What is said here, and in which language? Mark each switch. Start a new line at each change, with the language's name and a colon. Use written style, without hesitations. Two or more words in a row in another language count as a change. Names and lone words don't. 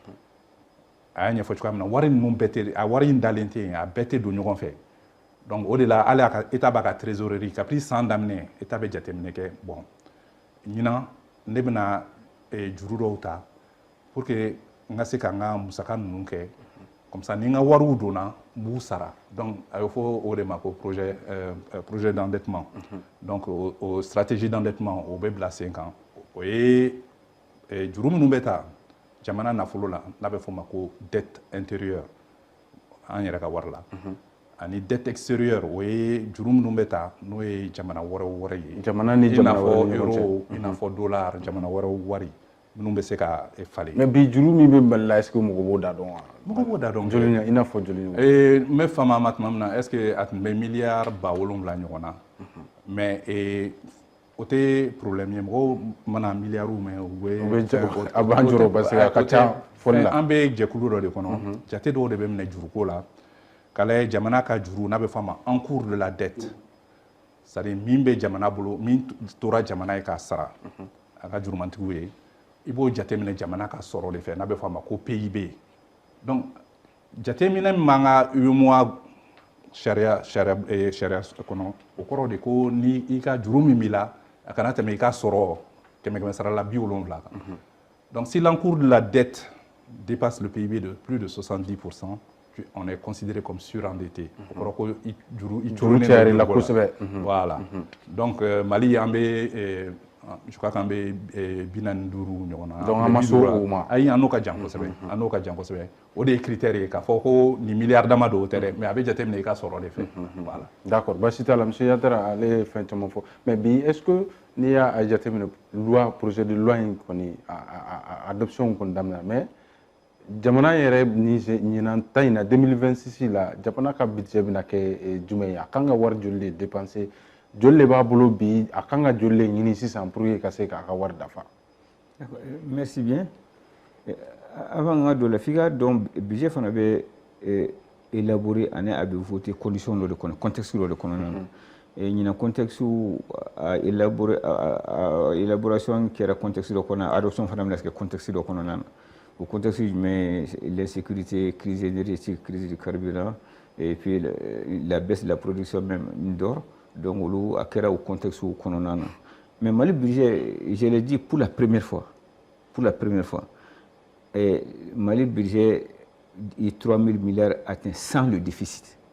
Bambara: a y'a ɲɛfɔ cogoya min na wari ninnu bɛɛ tɛ a wari in dalen tɛ yen a bɛɛ tɛ don ɲɔgɔn fɛ donc o de la hali état b'a ka trésorerie kabini san daminɛ état bɛ jateminɛ kɛ bon ɲinan ne bɛna juru dɔw ta pour que n ka se ka n ka musaka ninnu kɛ
French: comme ça
Bambara: ni n ka wariw donna n b'u sara donc a bɛ fɔ o de ma ko
French: projet d'endettement
Bambara: donc o
French: stratégie d'endettement
Bambara: o bɛ bila sen kan o ye juru minnu bɛ ta jamana nafolo la n'a bɛ fɔ o ma ko
French: dette intérieure
Bambara: an yɛrɛ ka wari la ani
French: dette extérieure
Bambara: o ye juru minnu bɛ ta n'o ye jamana wɛrɛw ye jamana ni jamana wɛrɛw euro i n'a fɔ dollar jamana wɛrɛw wari minnu bɛ se ka falen mais bi juru min bɛ Mali la
French: est ce que
Bambara: mɔgɔ b'o da dɔn wa mɔgɔ b'o da dɔn joli i n'a fɔ joli n bɛ fama ma tuma min na
French: est ce que
Bambara: a tun bɛ miliyari 7,000 ɲɔgɔn na mais o tɛ problème ye mɔgɔw mana miliyariw mɛn u bɛ a b'an jɔrɔ
French: parce que
Bambara: a ka ca fɔli la an bɛ jɛkulu dɔ de kɔnɔ jate dɔw de bɛ minɛ juruko la k'a lajɛ jamana ka juru n'a bɛ fɔ a ma
French: encours de la dette c'est à dire
Bambara: min bɛ jamana bolo min tora jamana ye k'a sara a ka jurumantigiw ye i b'o jateminɛ jamana ka sɔrɔ de fɛ n'a bɛ fɔ a ma ko PIB donc jateminɛ min b'an ka UEMOA sariya kɔnɔ o kɔrɔ de ko ni i ka juru min b'i la a kana tɛmɛ i ka sɔrɔ 100 sara la 70 kan donc
French: si l'encours de la dette dépasse le PIB de plus de 70%, on est considéré comme surendetté. Voilà. Donc
Bambara: Mali an bɛ
French: je crois
Bambara: qu'an bɛ 45 ɲɔgɔn na. Donc an ma se o ma. Ayi an n'o ka jan kosɛbɛ. An n'o ka jan kosɛbɛ. O de ye critère ye k'a fɔ ko nin miliyari dama don o tɛ dɛ mais a bɛ jateminɛ i ka sɔrɔ de fɛ. Voilà. D'accord. Basi t'a la monsieur Yatara ale ye fɛn caman fɔ mais bi
French: est ce que
Bambara: n'i y'a jateminɛ loi
French: projet de loi
Bambara: in kɔni adoption kɔni daminɛ mais jamana yɛrɛ ni ɲinan ta in na 2026 la jamana ka budget bɛna kɛ jumɛn ye a kan ka wari joli de dépenser joli de b'a bolo bi a kan ka joli de ɲini sisan
French: pour que
Bambara: ka se k'a ka wari dafa.
French: Merci bien.
Bambara: Avant n ka don la f'i ka dɔn budget fana bɛ élaborer ani a bɛ voter condition dɔ de kɔnɔ contexte dɔ de kɔnɔna na ɲinan
French: contexte élaboration
Bambara: kɛra contexte dɔ kɔnɔ adoption fana bɛna kɛ contexte dɔ kɔnɔna na.
French: Au contexte humain, l'insécurité, crise énergétique, crise du carburant, et puis la baisse de la production même d'or. Donc, on a créé au contexte où on a. Mais Mali budget, je l'ai dit pour la première fois, Mali budget, 3 000 milliards atteint sans le déficit.